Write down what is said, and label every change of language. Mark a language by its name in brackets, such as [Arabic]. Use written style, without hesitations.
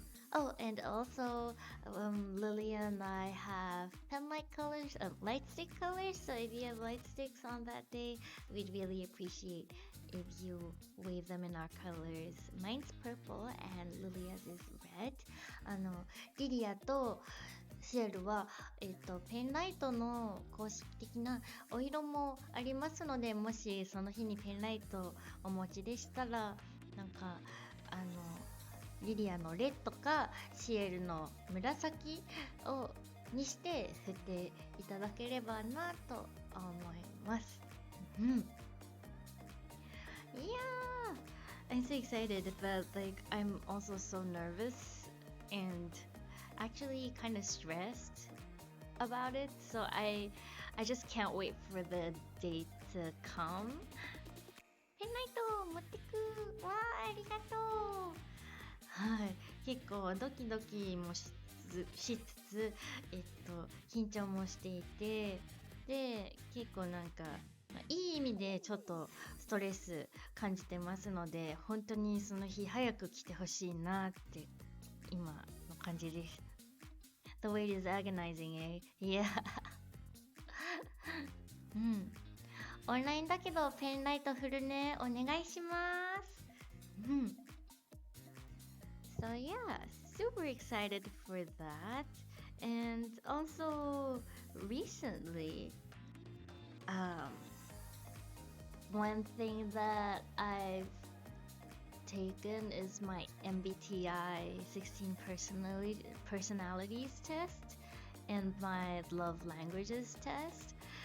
[English] Oh, and also, Lilia and I have pen-like colors, light stick colors. So if you have light sticks on that day, we'd really appreciate if you wave them in our colors. Mine's purple and Lilia's is red. [Japanese] リリアとシエルは、ペンライトの公式的なお色もありますので、もしその日にペンライトお持ちでしたら、なんかリリアのレッドかシエルの紫にして振っていただければなと思います。 [English] Yeah, I'm so excited, but I'm also so nervous and actually kind of stressed about it. So I just can't wait for the date to come. [Japanese] ペンライト持ってく。わー、ありがとう。はい、結構ドキドキもしつつ、緊張もしていて、で結構なんか、いい意味でちょっとストレス感じてますので、本当にその日早く来てほしいなって今の感じです。 [English] The wait is agonizing, eh? Yeah. [Japanese] オンラインだけどペンライト振るね。お願いします。 [English] So yeah, super excited for that. And also recently, one thing that I've taken is my MBTI 16 personalities test and my love languages test.